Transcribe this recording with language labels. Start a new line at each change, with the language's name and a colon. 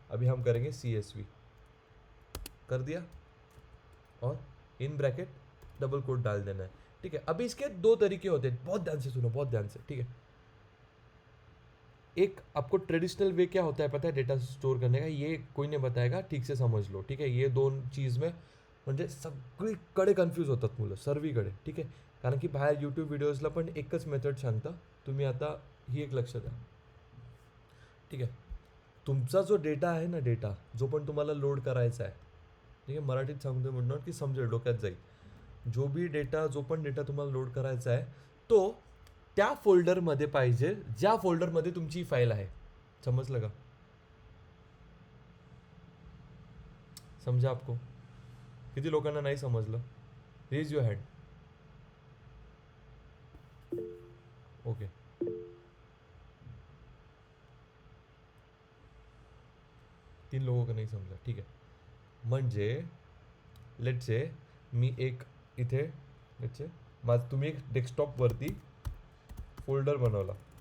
Hindi: अभी हम करेंगे CSV, कर दिया और इन ब्रैकेट डबल कोट डाल देना है, ठीक है। अभी इसके दो तरीके होते हैं, बहुत ध्यान से सुनो, बहुत ध्यान से, ठीक है। एक आपको ट्रेडिशनल वे क्या होता है पता है डेटा स्टोर करने का, ये कोई नहीं बताएगा, ठीक से समझ लो, ठीक है।
Marathi: ये दोन चीज़ में म्हणजे सगळीकडे कन्फ्यूज होतात मुलं, सर्वीकडे, ठीक आहे। कारण की बाहेर यूट्यूब व्हिडिओजला पण एकच मेथड सांगता, तुम्ही आता ही एक लक्ष द्या, ठीक आहे। तुमचा जो डेटा आहे ना, डेटा जो पण तुम्हाला लोड करायचा आहे, ठीक आहे, मराठीत सांगतो म्हणणार की समजेल, डोक्यात जाईल,
Hindi: जो भी डेटा,
Marathi: जो पण डेटा तुम्हाला लोड करायचा आहे तो त्या फोल्डरमध्ये पाहिजे ज्या फोल्डरमध्ये तुमची फाईल आहे, समजलं का,
Hindi: समजा आपको,
Marathi: किती लोकांना नाही समजलं,
English: Raise your hand, okay.
Hindi: 3 लोगों का नहीं समजा, ठीक है।
Marathi: म्हणजे
English: let's say
Marathi: मी एक इथे, लेट्स से तुम्ही एक डेस्कटॉपवरती फोल्डर बनवला,